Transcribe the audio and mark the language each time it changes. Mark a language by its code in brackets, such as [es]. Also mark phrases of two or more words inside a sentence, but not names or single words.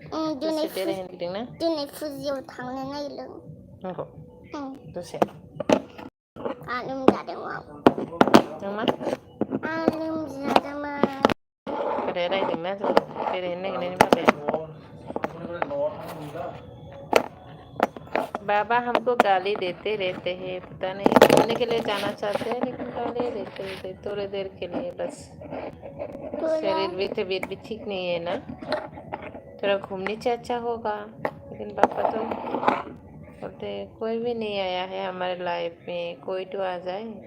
[brx] दसे बेरायहैनो नागिरदों ना दिनै फुजियाव थांनो नागिरदों नंगौ दसे आं लोमजादोंमोन मा आं लोमजादोंमोन बाबाया रायदोंना जों बेरायहैनो नागिरनायनि बाबाया [hi] बाबा हमको गाली देते रहते हैं पता नहीं घूमने के लिए जाना चाहते हैं लेकिन गाली देते रहते थोड़ी देर के लिए बस शरीर भी तबीयत भी ठीक नहीं है ना थोड़ा घूमने से अच्छा होगा लेकिन पापा तो बोलते कोई भी नहीं आया है हमारे लाइफ में कोई तो आ जाए